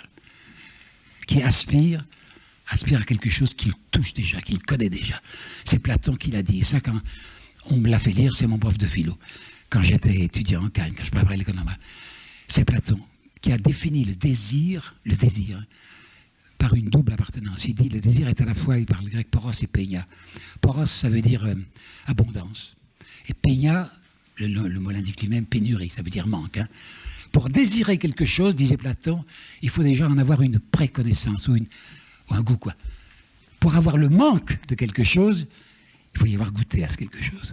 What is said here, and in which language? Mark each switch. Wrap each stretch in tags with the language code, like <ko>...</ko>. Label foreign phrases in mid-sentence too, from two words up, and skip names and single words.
<fr>Qui aspire à quelque chose qu'il touche déjà, qu'il connaît déjà. C'est Platon qui l'a dit. Et ça, quand on me l'a fait lire, c'est mon prof de philo. Quand j'étais étudiant en Cannes, quand je préparais l'économie. C'est Platon qui a défini le désir, par une double appartenance. Il dit le désir est à la fois, il parle grec poros et peia. Poros, ça veut dire abondance. Et peia, le mot l'indique lui-même, pénurie, ça veut dire manque. Hein. Pour désirer quelque chose, disait Platon, il faut déjà en avoir une préconnaissance ou un goût, quoi. Pour avoir le manque de quelque chose, il faut y avoir goûté à ce quelque chose.</fr>